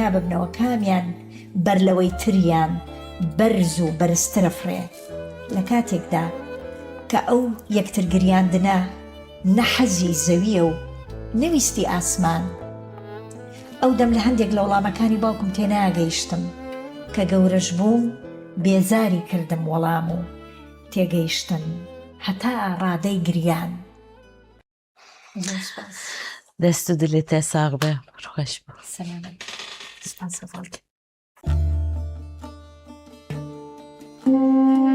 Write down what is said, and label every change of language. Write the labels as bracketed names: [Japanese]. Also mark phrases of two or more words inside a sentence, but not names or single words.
[Central Kurdish] ببنەوە کامیان بەر لەوەی تریان بەرز و بەرزترە فڕێ لە کاتێکدا کە ئەو یەکتر گریاندنە نەحەزی زەویە و نەویستی ئاسمان ئەو دەم لە هەندێک لە وەڵامەکانی باوکم تێناگەیشتم کە گەورەش بووم بێزاری کردم وەڵام و تێگەیشتن هەتا ڕادەی گریان [Kurdish] dest û dilê te sax be xweş be [Central Kurdish] سلامت سپاس